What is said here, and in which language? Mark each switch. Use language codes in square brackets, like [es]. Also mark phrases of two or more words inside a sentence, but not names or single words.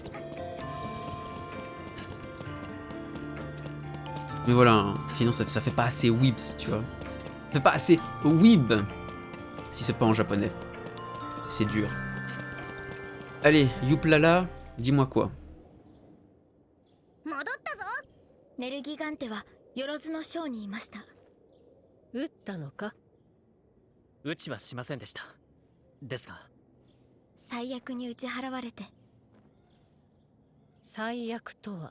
[fr] Mais voilà, hein. Sinon ça fait pas assez weebs, tu vois. Ça fait pas assez weeb. Si c'est pas en japonais. C'est dur. Allez, Youplala, dis-moi quoi. [ja] ネルギガンテはよろずの章にいました。撃ったのか？撃ちはしませんでした。ですが最悪に打ち払われて。最悪とは？